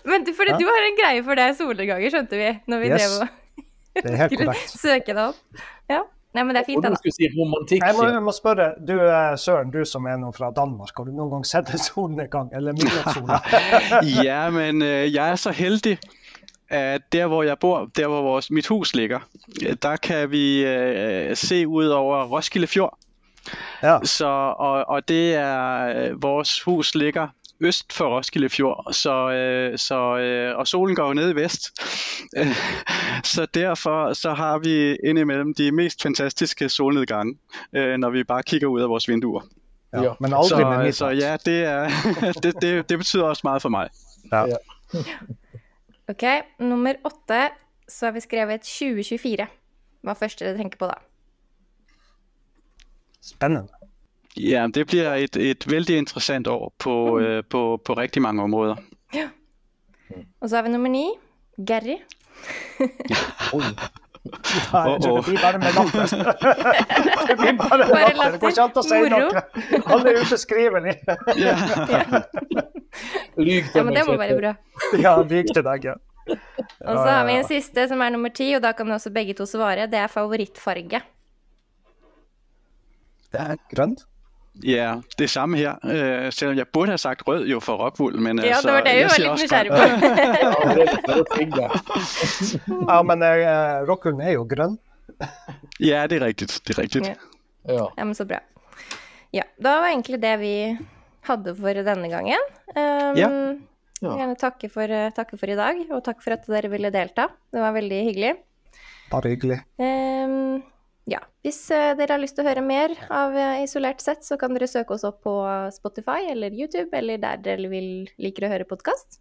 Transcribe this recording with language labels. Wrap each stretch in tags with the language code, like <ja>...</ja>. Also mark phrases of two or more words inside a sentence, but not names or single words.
<no>Men fordi du har en greie for det solnedganger, skjønte vi, når vi Yes. drev og Det er helt skulle korrekt. søke det opp. Ja, nei, men det er Og fint du da. skulle si romantikk. Jeg må spørre, du Søren, du som er noe fra Danmark, har du noen gang sett en solnedgang eller midnattssola?</no> <da>Ja, men jeg er så heldig, at der hvor jeg bor, der hvor mit hus ligger, der kan vi se ud over Roskilde Fjord. Ja. Og det er, vores hus ligger øst for Roskilde Fjord, og solen går jo ned i vest. Så derfor så har vi indimellem de mest fantastiske solnedgange, når vi bare kigger ud af vores vinduer.</da> <no>Ja, men aldri med midnatt.</no> <da>Så ja, det, er, det betyder også meget for mig. Ja.</da> <no>Ok, nummer 8, så har vi skrevet 2024. Hva er første dere tenker på da? Spennende.</no> <da>Ja, det bliver et vældig interessant år på rigtig mange områder.</da> <no>Og så har vi nummer 9, Gary. Nei, jeg tror det blir bare med latter. Det blir bare med Bare latter. Det går ikke an å si latter. noe. Alle er ubeskrivelige. Lyg Ja, til men meg. det må være bra. Ja, lyk til deg, ja. Og så har vi en siste som er nummer 10, og da kan også begge to svare. Det er favorittfarge. Det er grønt. Ja, det samme her.</no> <da>Selvom jeg burde have sagt rød jo for Rockwool, men</da> <no>Ja, det var det vi</no> <da>jeg</da> <no>var</no> <da>siger</da> <no>litt</no> <da>også</da> <no>nysgjerrig</no> <da>grøn.</da> <no>på. Ja, det er fint, Ja, men rockhunden er jo grønn.</no> <da>Ja, det er rigtigt. Det er rigtigt. Ja. ja. Ja,</da> <no>men så bra. Ja, da var egentlig det vi hadde for denne gangen. Ja. Jeg vil gjerne takke for i dag, og takk for at dere ville delta. Det var veldig hyggelig. Bare hyggelig. Ja, hvis dere har lyst til å høre mer av Isolert sett, så kan dere søke oss opp på Spotify eller YouTube, eller der dere liker å høre podcast.</no>